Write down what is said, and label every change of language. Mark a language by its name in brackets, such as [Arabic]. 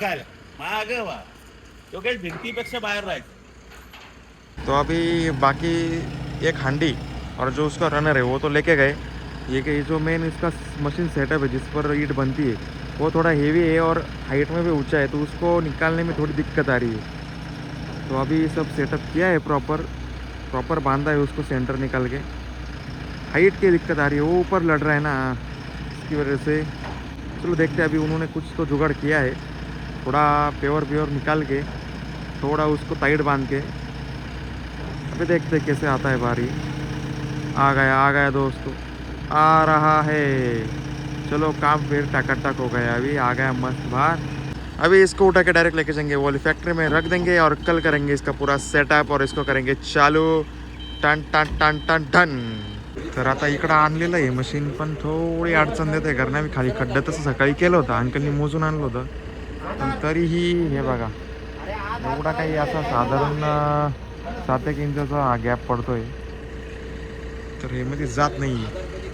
[Marathi] काय माग वा तो काही भिंतीपेक्षा बाहेर राहायचं. [Hindi] तो अभी बाकी एक हांडी और जो उसका रनर है वो तो लेके गए. ये कि जो मेन इसका मशीन सेटअप है जिस पर ईंट बनती है वो थोड़ा हेवी है और हाइट में भी ऊंचा है, तो उसको निकालने में थोड़ी दिक्कत आ रही है. तो अभी सब सेटअप किया है, प्रॉपर बांधा है उसको सेंटर निकाल के. हाइट की दिक्कत आ रही है, वो ऊपर लड़ रहा है ना, इसकी वजह से. चलो देखते हैं, अभी उन्होंने कुछ तो जुगाड़ किया है. थोड़ा प्योर निकाल के थोड़ा उसको टाइट बांध के अभी देखते हैं कैसे आता है बारी. आ गया दोस्तों, आ रहा है. चलो काम फिर टक हो गया. अभी आ गया मस्त बाहर. अभी इसको उठा के डायरेक्ट लेके जाएंगे वाली फैक्ट्री में रख देंगे और कल करेंगे इसका पूरा सेटअप और इसको करेंगे चालू. Ton ton ton ton ton. [Marathi] तर आता इकडं आणलेलं आहे मशीन, पण थोडी अडचण देते कारण आम्ही खाली खड्डा तसं सकाळी केलं होतं, अंकलनी मोजून आणलं होतं. पण तरीही हे बघा एवढा काही असा साधारण 7-1 इंचाचा हा गॅप पडतोय, तर हे मध्ये जात नाही आहे.